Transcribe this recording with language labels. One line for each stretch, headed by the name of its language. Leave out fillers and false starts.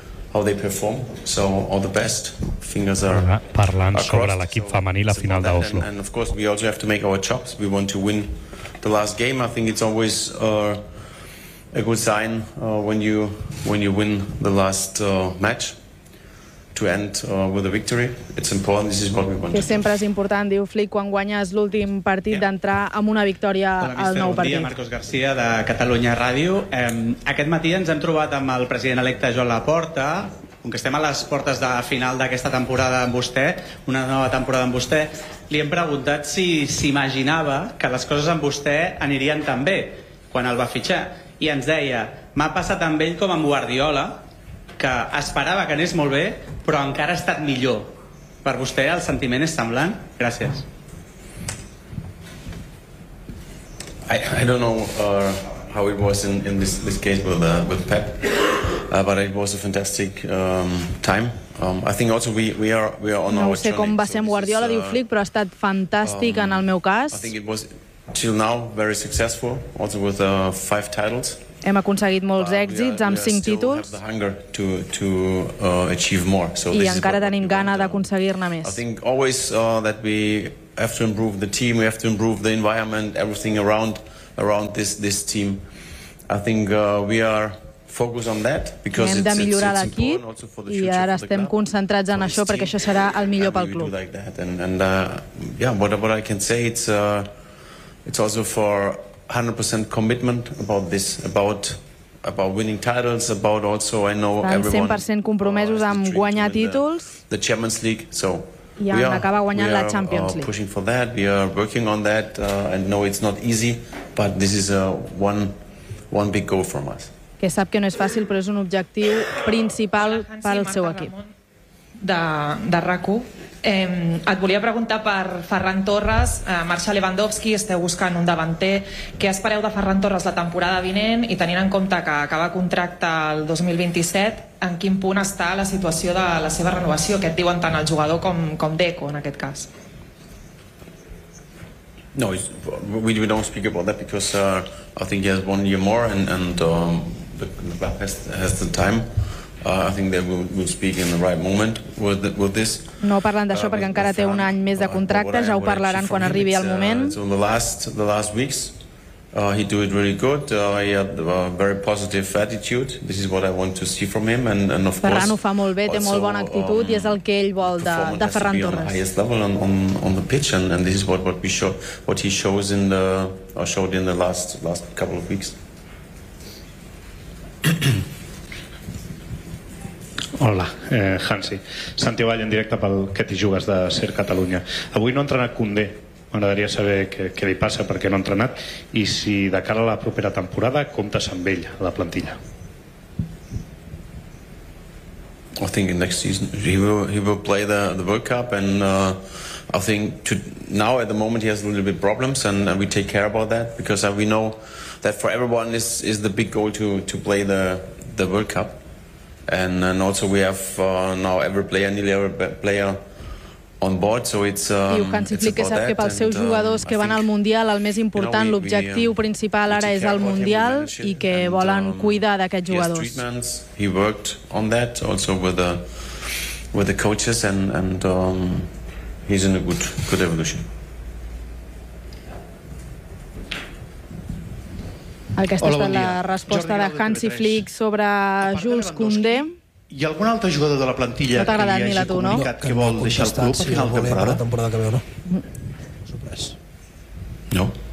English: How they perform, so all the best. Fingers are
Catalan: parlant sobre l'equip femení, la final d'Oslo.
English: And of course we also have to make our chops. We want to win the last game. I think it's always a good sign when you win the last match to end with a victory. It's important. This is what we want.
Catalan: Que sempre és important, diu Flick, quan guanyes l'últim partit, yeah, d'entrar amb una victòria. Hola, al nou partit. Bon dia, Marcos García de Catalunya Ràdio. Aquest matí ens hem trobat amb el president electe Joan Laporta. com que estem a les portes de final d'aquesta temporada amb vostè, una nova temporada amb vostè, li hem preguntat si s'imaginava que les coses amb vostè anirien tan bé quan el va fitxar. I ens deia, m'ha passat amb ell com amb Guardiola, que esperava que anés molt bé, però encara ha estat millor. Per vostè el sentiment és semblant? Gràcies.
English: I don't know how it was in this case with Pep, but it was a fantastic time. I think also we are on
Catalan: no
English: our
Catalan: sé
English: journey.
Catalan: Com va ser amb Guardiola, diu Flick, però ha estat fantàstic en el meu cas.
English: I think it was till now very successful, also with 5 titles.
Catalan: Hem aconseguit molts èxits amb 5 títols.
English: We have the hunger to achieve more. So
Catalan: i encara tenim gana d'aconseguir-ne més.
English: I think always that we have to improve the team, we have to improve the environment, everything around this team. I think we are focused on that because
Catalan: hem de millorar l'equip i ara estem concentrats en això perquè això serà el millor pel club.
English: What I can say, it's also for 100% commitment about this, about winning titles, about also I know everyone
Catalan: 100% compromesos amb guanyar títols.
English: The Champions League, so
Catalan: i en acabar guanyant la Champions League.
English: We are pushing for that, we are working on that, and no, it's not easy, but this is one big goal from us.
Catalan: Que sap que no és fàcil, però és un objectiu principal per al seu equip. De RAC1. Et volia preguntar per Ferran Torres, marxa Lewandowski, esteu buscant un davanter. Què espereu de Ferran Torres la temporada vinent i tenint en compte que acaba contracte el 2027, en quin punt està la situació de la seva renovació? Què et diuen tant el jugador com Deco en aquest cas?
English: No, we don't speak about that because I think he has one year more and the club has the time. I think that we'll speak in the right moment with this.
Catalan: No parlen d'això perquè encara té un any més de contracte, ja ho parlaran quan arribi el moment.
English: So the last weeks he do it really good. He had a very positive attitude. This is what I want to see from him and of
Catalan: Ferran
English: course.
Catalan: Ferran ho fa molt bé, té molt bona actitud i és el que ell vol de Ferran Torres.
English: He is level on the pitch and this is what he shows in the showed in the last couple of weeks.
Catalan: Hola, Hansi. Santi Vall, en directe pel Que t'hi jugues de Ser Catalunya. Avui no ha entrenat Koundé. M'agradaria saber què li passa, perquè no ha entrenat, i si de cara a la propera temporada comptes amb ell a la plantilla.
English: I think next season he will play the World Cup and I think now at the moment he has a little bit problems and we take care about that because we know that for everyone is the big goal to play the World Cup. And also we have now every player, nearly every player on board, so it's
Catalan: diu que ens explica sap que pels seus jugadors que van al Mundial el més important,
English: you know,
Catalan: l'objectiu principal ara és el Mundial i que volen cuidar d'aquests jugadors.
English: He worked on that also with the coaches and he's in a good evolution.
Catalan: Aquesta és la resposta de Hansi Flick sobre Jules Koundé. Hi ha algun altre jugador de la plantilla que li hagi comunicat que vol deixar el club a final de temporada? Temporada que ve, no? No.